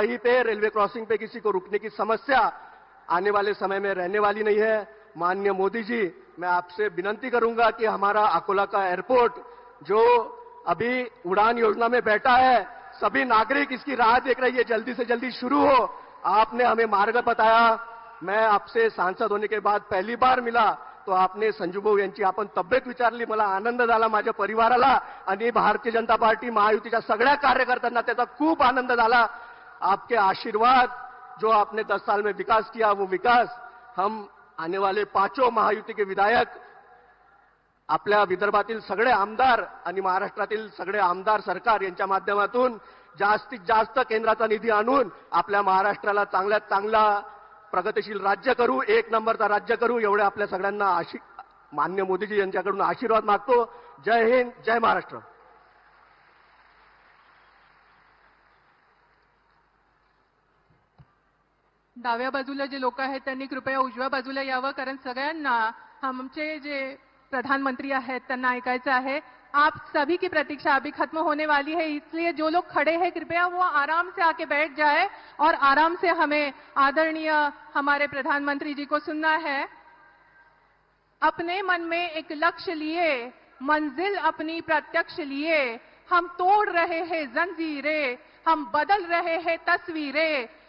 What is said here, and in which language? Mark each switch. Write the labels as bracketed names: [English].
[Hindi] कहीं पे railway crossing पे किसी को रुकने की समस्या आने वाले समय में रहने वाली नहीं है। माननीय मोदी जी, मैं आपसे विनंती करूंगा कि हमारा अकोला का एयरपोर्ट जो अभी उड़ान योजना में बैठा है, सभी नागरिक इसकी राह देख रही है, जल्दी से जल्दी शुरू हो। आपने हमें मार्ग बताया। मैं आपसे सांसद होने के बाद पहली बार मिला तो आपने [Marathi] संजू भाऊ यांची आपण तब्येत विचारली, मला आनंद झाला, माझ्या परिवाराला आणि भारतीय जनता पार्टी महायुतीच्या सगळ्या कार्यकर्त्यांना त्याचा खूप आनंद झाला। [Hindi] आपके आशीर्वाद, जो आपने 10 साल में विकास किया, वो विकास हम आने वाले 5 महायुति के विधायक [Marathi] आपल्या विदर्भातील सगळे आमदार आणि महाराष्ट्रातील सगळे आमदार सरकार यांच्या माध्यमातून जास्तीत जास्त केंद्राचा निधी आणून आपल्या महाराष्ट्राला चांगल्यात चांगला प्रगतिशील राज्य करू, एक नंबरचा राज्य करू, एवढे आपल्या सगळ्यांना मान्य मोदीजी यांच्याकडून आशीर्वाद मागतो. जय हिंद, जय महाराष्ट्र. डाव्या बाजूला जे लोक आहेत त्यांनी कृपया उजव्या बाजूला यावं, कारण सगळ्यांना आमचे जे प्रधानमंत्री आहेत त्यांना ऐकायचं है. [Hindi] आप सभी की प्रतीक्षा अभी खत्म होने वाली है, इसलिए जो लोग खड़े हैं कृपया वो आराम से आके बैठ जाए और आराम से हमें आदरणीय हमारे प्रधानमंत्री जी को सुनना है. अपने मन में एक लक्ष्य लिए, मंजिल अपनी प्रत्यक्ष लिए, हम तोड़ रहे हैं जंजीरें, हम बदल रहे हैं तस्वीरें.